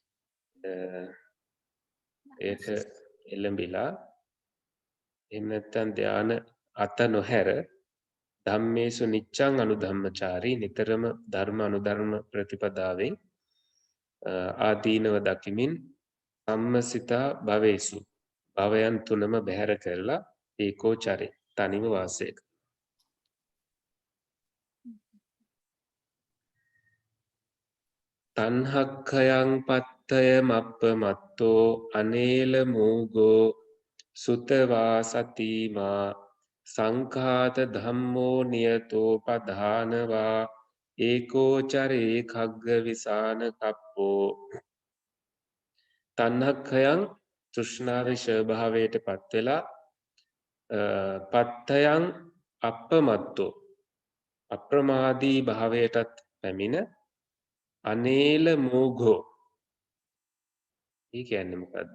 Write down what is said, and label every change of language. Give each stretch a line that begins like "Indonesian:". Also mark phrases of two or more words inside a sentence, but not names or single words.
Sinhala: ඒක එළඹිලා එහෙම නැත්නම් ධාන අත නොහැර
Pali: ධම්මේසු නිච්ඡං අනුධම්මචාරී
Sinhala: නිතරම ධර්ම අනුධර්ම ප්‍රතිපදාවෙන් ආදීනව දකිමින්
Pali: සම්මසිතා භවේසු
Sinhala: භවයන් තුනම බැහැර කරලා ඒකෝචරේ තනිව වාසය කරනවා.
Pali: තණ්හක්ඛයං පත්තය මප්පමත්තෝ අනේල මූගෝ සුතවා සතිමා සංඛාත ධම්මෝ නියතෝ පධානවා ඒකෝචරේ khagga විසාන කප්පෝ.
Sinhala: තණ්හක්ඛයං තෘෂ්ණාවේ ස්වභාවයට පත් වෙලා
Pali: පත්තයන් අප්පමත්තෝ
Sinhala: අප්‍රමාදී භාවයටත් පැමිණ
Pali: අනේල මෝඝෝ
Sinhala: ඒ කියන්නේ මොකද්ද?